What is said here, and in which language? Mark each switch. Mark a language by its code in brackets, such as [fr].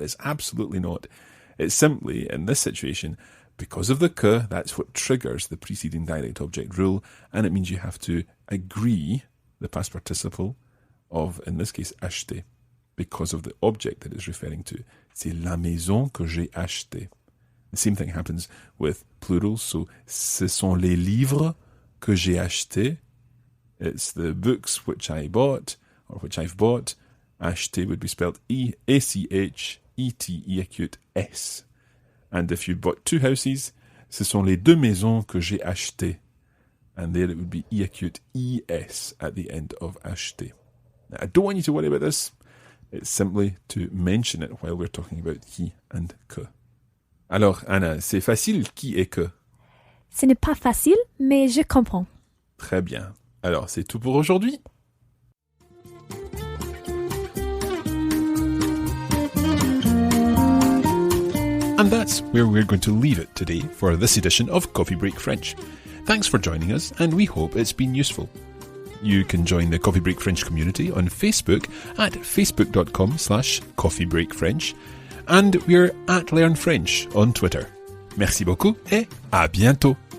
[en] It's absolutely not. It's simply, in this situation, because of the que, that's what triggers the preceding direct object rule, and it means you have to agree the past participle of, in this case, acheter, because of the object that it's referring to. [fr] C'est la maison que j'ai acheté. The same thing happens with plurals, so ce sont les livres que j'ai achetés. [en] It's the books which I bought, or which I've bought. Acheté would be spelled E-A-C-H-E-T-E acute S. And if you bought 2 houses, ce sont les 2 maisons que j'ai achetées. And there it would be E acute E-S at the end of acheté. Now, I don't want you to worry about this. It's simply to mention it while we're talking about qui and que. [fr] Alors, Anna, c'est facile qui et que? Ce n'est pas facile, mais je comprends. Très bien. Alors, c'est tout pour aujourd'hui. [en] And that's where we're going to leave it today for this edition of Coffee Break French. Thanks for joining us, and we hope it's been useful. You can join the Coffee Break French community on Facebook at facebook.com/coffeebreakfrench, and we're at Learn French on Twitter. [fr] Merci beaucoup et à bientôt.